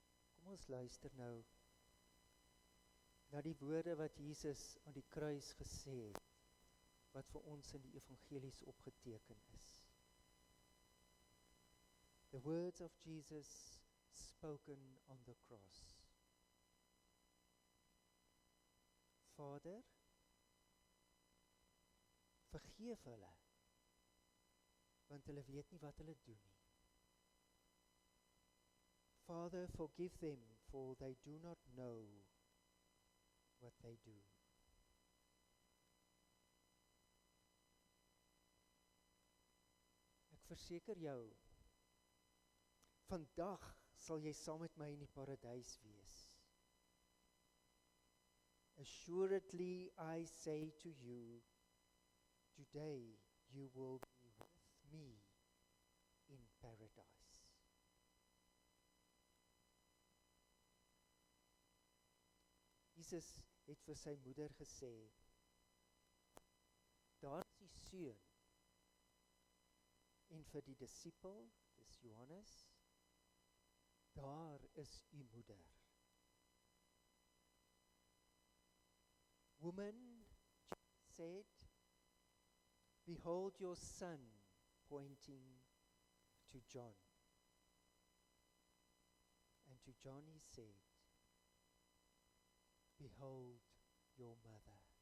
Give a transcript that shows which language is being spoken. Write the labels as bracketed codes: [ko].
[af] Kom ons luister nou na die woorde wat Jesus aan die kruis gesê het, wat vir ons in die evangelies opgeteken is. [en] The words of Jesus spoken on the cross. [af] Vader, vergeef hulle, want hulle weet nie wat hulle doen nie. [en] Father, forgive them, for they do not know what they do. [af] Ek verseker jou, vandag sal jy saam met my in die paradys wees. [en] Assuredly I say to you, today you will be with me in paradise. [af] Jesus het vir sy moeder gesê, daar is die seun, en vir die disipel, dis Johannes, daar is u moeder. [en] Woman, Jesus said, behold your son, pointing to John. And to John he said, behold your mother.